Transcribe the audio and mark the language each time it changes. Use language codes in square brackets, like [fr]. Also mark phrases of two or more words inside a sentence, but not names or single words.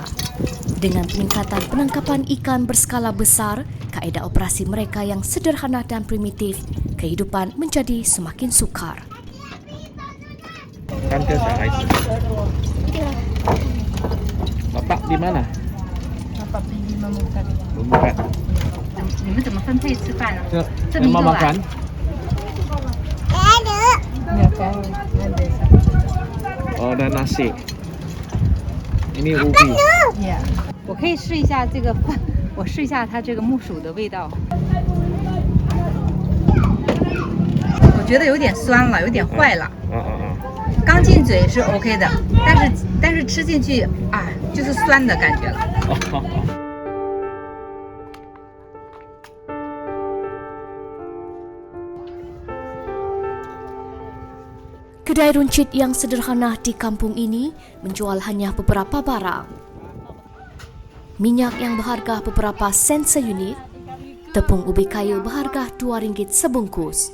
[ms] Dengan peningkatan penangkapan ikan berskala besar, kaedah operasi mereka yang sederhana dan primitif, kehidupan menjadi semakin sukar. Kantor saya. Bapak di mana? Bapak pergi memukat. Memukat. [zh] 你们怎么分配吃饭呢？这么一 [ms] Mau [zh] 个 [ms] makan? [zh] 碗。 [ms] Oh, dan nasi. Ini ubi. [zh] 我可以试一下这个饭，我试一下它这个木薯的味道。我觉得有点酸了，有点坏了。刚进嘴是 OK 的，但是吃进去就是酸的感觉了。 [ms] Kedai runcit yang sederhana di kampung ini menjual hanya beberapa barang. Minyak yang berharga beberapa sen seunit, tepung ubi kayu berharga RM2 sebungkus.